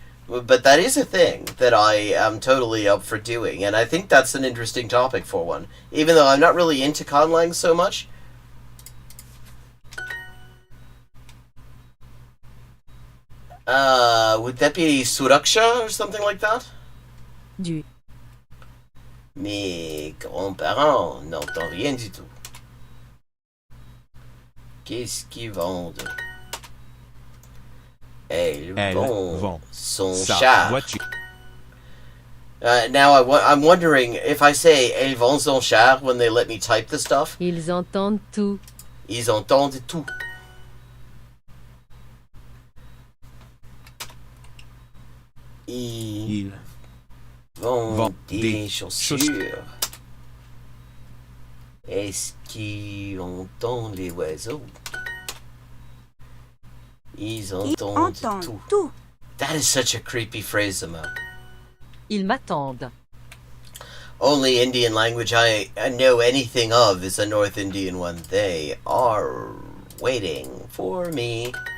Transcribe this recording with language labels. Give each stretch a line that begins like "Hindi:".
English: but that is a thing that I am totally up for doing, and I think that's an interesting topic for one. Even though I'm not really into conlang so much. Would that be Suraksha or something like that?
French: Du. Mes grands-parents n'entendent rien du tout. Qu'est-ce qu'ils vendent? Elles vendent son char.
English: Now I'm wondering if I say
French: elles vendent son char
English: when they let me type the stuff.
French: Ils entendent tout. Ils entendent tout. Ils vendent des chaussures. Est-ce qu'ils entendent les oiseaux? Ils entendent tout.
English: That is such a creepy phrase, Emma.
French: Ils m'attendent.
English: Only Indian language I know anything of is a North Indian one. They are waiting for me.